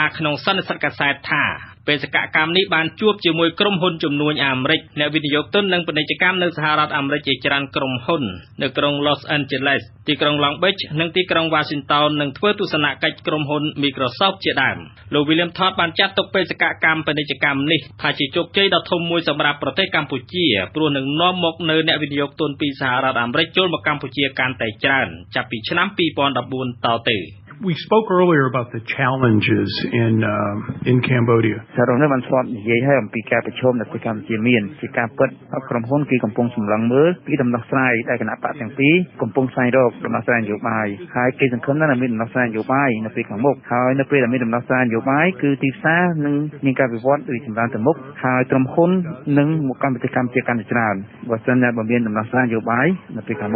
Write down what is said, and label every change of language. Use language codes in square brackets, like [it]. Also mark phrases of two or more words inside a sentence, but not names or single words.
[km] ក្នុងសន្និសីទកាសែតថាបេសកកម្មនេះបានជួបជាមួយក្រុមហ៊ុនជំនួញអាមេរិកអ្នកវិនិយោគទុននិងពាណិជ្ជកម្មនៅសហរដ្ឋអាមេរិកជាច្រើនក្រុមហ៊ុននៅក្រុង Los Angeles ទីក្រុង Long Beach និងទីក្រុង Washington នឹងធ្វើទស្សនកិច្ចក្រុមហ៊ុន Microsoft ជាដើមលោក William Todd បានចាត់ទុកបេសកកម្មពាណិជ្ជកម្មនេះថាជាជោគជ័យដ៏ធំមួយសម្រាប់ប្រទេសកម្ពុជាព្រោះនឹងនាំមកនៅអ្នកវិនិយោគទុនពីសហរដ្ឋអាមេរិកចូលមកកម្ពុជាកាន់តែច្រើនចាប់ពីឆ្នាំ2014តទៅ [en] We spoke earlier about the challenges in Cambodia. [km] សារនោះបានស្គាល់និយាយឲ្យអំពីការប្រឈមនៅទីកម្ពុជាមានជាការពិតក្រុមហ៊ុនគឺកំពុងសម្លឹងមើលពីដំណោះស្រាយដែលគណៈបកទាំងពីរកំពុងស្វែងរកដំណោះស្រាយនយោបាយហើយគេសង្ឃឹមថានឹងមានដំណោះស្រាយនយោបាយនៅពេលខាងមុខហើយនៅពេលដែលមានដំណោះស្រាយនយោបាយគឺទីផ្សារនឹងមានការវិវត្តរីកចម្រើនទៅមុខហើយក្រុមហ៊ុននឹងមកកាន់ប្រទេសកម្ពុជាកាន់តែច្រើនបើសិនជាមានដំណោះស្រាយនយោបាយនៅពេលខាងមុខ